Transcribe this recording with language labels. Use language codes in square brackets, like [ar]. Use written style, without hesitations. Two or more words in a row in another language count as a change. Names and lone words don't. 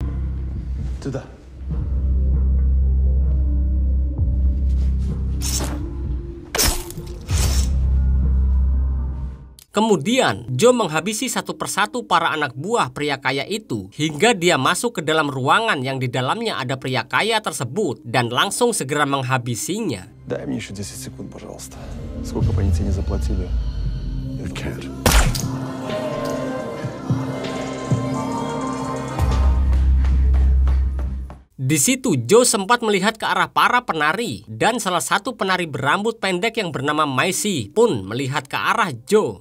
[id] Kemudian, Joe menghabisi satu persatu para anak buah pria kaya itu hingga dia masuk ke dalam ruangan yang di dalamnya ada pria kaya tersebut dan langsung segera menghabisinya. [ru] Дай мне еще 10 секунд, пожалуйста. Сколько по нити не заплатили? [en] I can't. [id] Di situ Joe sempat melihat ke arah para penari dan salah satu penari berambut pendek yang bernama Maisy pun melihat ke arah Joe.